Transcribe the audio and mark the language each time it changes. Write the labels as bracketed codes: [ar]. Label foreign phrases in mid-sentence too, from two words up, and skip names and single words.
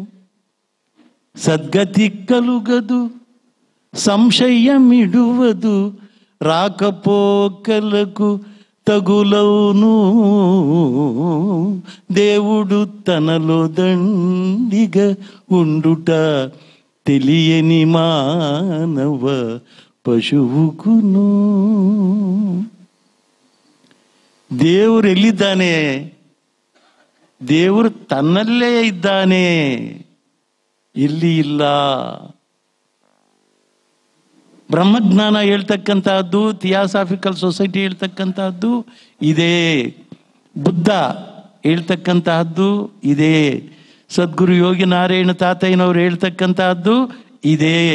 [te] సద్గతి కలుగదు సంశయమిడువదు రాకపోకలకు తగులవును, దేవుడు తనలో దండిగా ఉండుట తెలియని మానవ ಪಶುವುಕುನು. [kn] ದೇವರು ಎಲ್ಲಿದ್ದಾನೆ? ದೇವರು ತನ್ನಲ್ಲೇ ಇದ್ದಾನೆ, ಇಲ್ಲಿ ಇಲ್ಲ. ಬ್ರಹ್ಮಜ್ಞಾನ ಹೇಳ್ತಕ್ಕಂತಹದ್ದು, ಥಿಯೋಸಾಫಿಕಲ್ ಸೊಸೈಟಿ ಹೇಳ್ತಕ್ಕಂತಹದ್ದು ಇದೆ, ಬುದ್ಧ ಹೇಳ್ತಕ್ಕಂತಹದ್ದು ಇದೆ, ಸದ್ಗುರು ಯೋಗಿ ನಾರಾಯಣ ತಾತಯ್ಯನವರು ಹೇಳ್ತಕ್ಕಂತಹದ್ದು ಇದೆ.